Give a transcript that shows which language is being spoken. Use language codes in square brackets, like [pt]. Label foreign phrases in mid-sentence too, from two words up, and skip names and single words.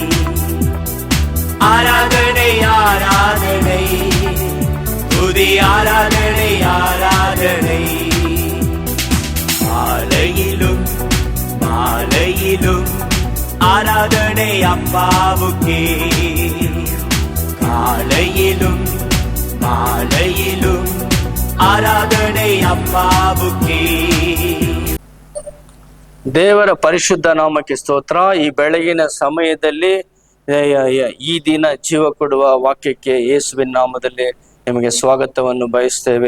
[ta] ஆராதனை ஆராதனை துதி ஆராதனை ஆராதனை மாலையிலும் மாலையிலும் ஆராதனை அப்பாவுக்கே காலையிலும் மாலையிலும் ஆராதனை அப்பாவுக்கே. [kn] ದೇವರ ಪರಿಶುದ್ಧ ನಾಮಕ್ಕೆ ಸ್ತೋತ್ರ. ಈ ಬೆಳಗಿನ ಸಮಯದಲ್ಲಿ ಈ ದಿನ ಜೀವ ಕೊಡುವ ವಾಕ್ಯಕ್ಕೆ ಯೇಸುವಿನ ನಾಮದಲ್ಲಿ ನಿಮಗೆ ಸ್ವಾಗತವನ್ನು ಬಯಸ್ತೇವೆ.